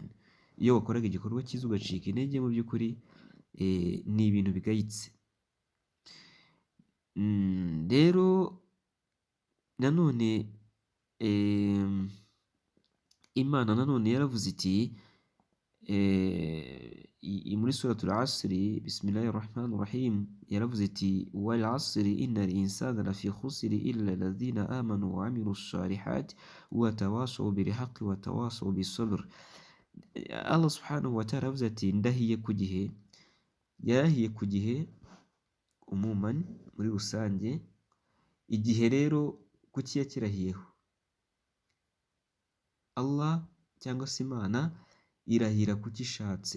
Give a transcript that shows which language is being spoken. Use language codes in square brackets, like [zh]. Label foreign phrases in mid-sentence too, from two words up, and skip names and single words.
[rw] Iyo wakoraga igikorwa cyiza ugacika intege, mu by'ukuri ni ibintu bigayitse. Rero nanone Imana nanone yaravuze iti muri suratul Asri, [ar] بسم الله الرحمن الرحيم, [rw] yaravuze iti [ar] والعصر إن الإنسان لفي خسر إلا الذين آمنوا وعملوا الصالحات وتواصوا بالحق وتواصوا بالصبر. الله سبحانه وتعالى [rw] yaravuze ati ndahiye ku gihe, yarahiye ku gihe umuman muri rusange. Igihe rero kuki yakirahiyeho? Allah cyangwa se Imana irahira kuki ishatse.